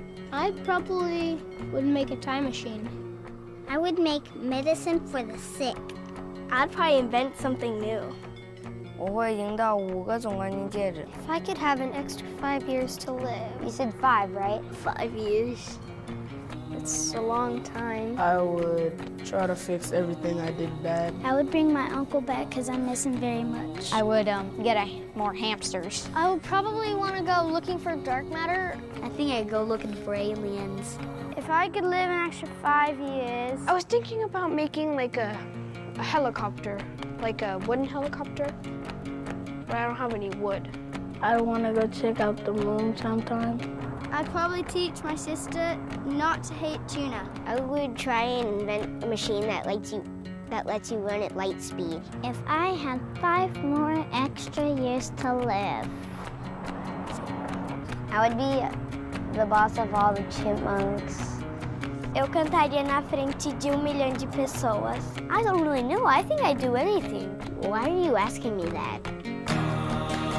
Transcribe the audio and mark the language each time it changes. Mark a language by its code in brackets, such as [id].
[en] I probably would make a time machine. I would make medicine for the sick. I'd probably invent something new. [zh] 我会赢到5个总冠军戒指。 [en] If I could have an extra 5 years to live. You said 5, right? 5 years. It's a long time. I would try to fix everything I did bad. I would bring my uncle back because I miss him very much. I would get more hamsters. I would probably want to go looking for dark matter. I think I'd go looking for aliens. If I could live an extra 5 years. I was thinking about making like a helicopter, like a wooden helicopter, but I don't have any wood. I want to go check out the moon sometime. I'd probably teach my sister not to hate tuna. I would try and invent a machine that lets you run at light speed. If I had 5 more extra years to live. I would be the boss of all the chipmunks. [pt] Eu cantaria na frente de 1 milhão de pessoas. [en] I don't really know. I think I'd do anything. Why are you asking me that?